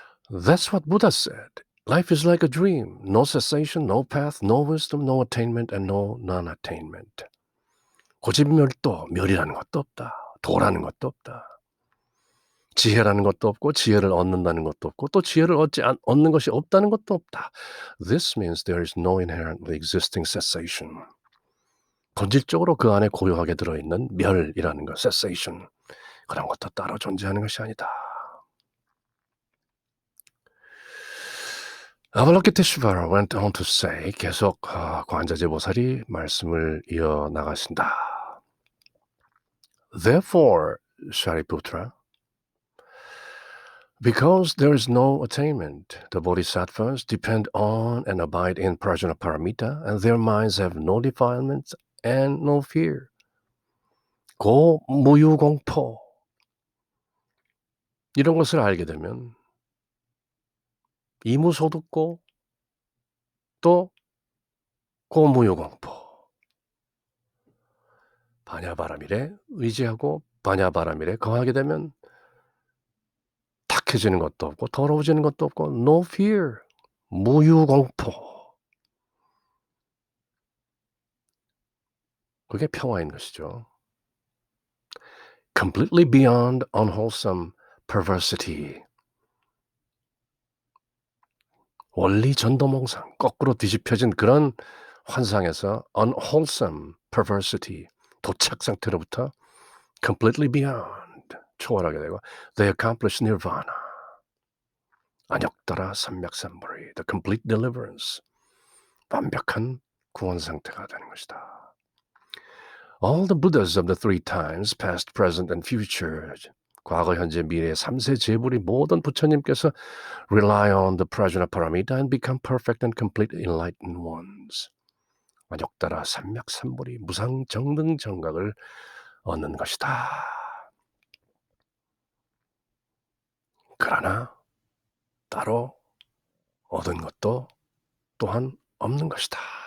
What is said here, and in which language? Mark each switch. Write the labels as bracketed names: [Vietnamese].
[English] That's what Buddha said. Life is like a dream. No cessation, no path, no wisdom, no attainment, and no non-attainment. [Korean] 고집멸도, 멸이라는 것도 없다. 도라는 것도 없다. 지혜라는 것도 없고 지혜를 얻는다는 것도 없고 또 지혜를 얻는 것이 없다는 것도 없다. [English] This means there is no inherently existing cessation. [Korean] 본질적으로 그 안에 고요하게 들어있는 멸이라는 것, cessation. 그런 것도 따로 존재하는 것이 아니다. 아발로키테슈바라 [English] went on to say, [Korean] 계속 관자재보살이 말씀을 이어나가신다. [English] Therefore, Shariputra, because there is no attainment, the bodhisattvas depend on and abide in prajnaparamita, and their minds have no defilement and no fear. [Korean] 고무유공포. 이런 것을 알게 되면 이무소득고 또 고무유공포. 반야바라밀에 의지하고 반야바라밀에 거하게 되면 탁해지는 것도 없고 더러워지는 것도 없고 [English] no fear, [Korean] 무유공포. 그게 평화인 것이죠. [English] Completely beyond unwholesome perversity. [Korean] 원리 전도몽상, 거꾸로 뒤집혀진 그런 환상에서 [English] unwholesome perversity, [Korean] 도착 상태로부터 [English] completely beyond, [Korean] 초월하게 되고 [English] they accomplish nirvana. [Korean] 안역따라 삼맥삼불이, [English] the complete deliverance, [Korean] 완벽한 구원 상태가 되는 것이다. [English] All the Buddhas of the three times, past, present, and future, [Korean] 과거, 현재, 미래 3세 제불이 모든 부처님께서 [English] rely on the prajnaparamita and become perfect and complete enlightened ones. [Korean] 완역따라 삼맥삼불이 무상정등정각을 얻는 것이다. 그러나 따로 얻은 것도 또한 없는 것이다.